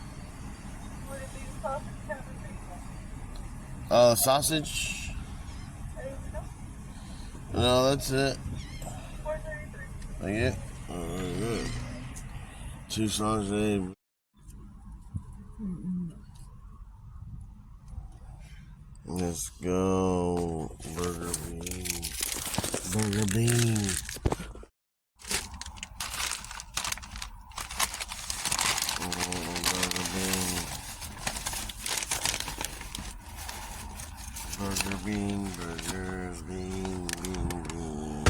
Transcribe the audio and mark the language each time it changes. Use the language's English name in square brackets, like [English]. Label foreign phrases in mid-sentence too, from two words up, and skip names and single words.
[English] Sausage? No, that's it. Like it? Oh, good. 2 sausage. Let's go. Burger bean. Burger bean. Burger bean, burgers, bean, bean, bean.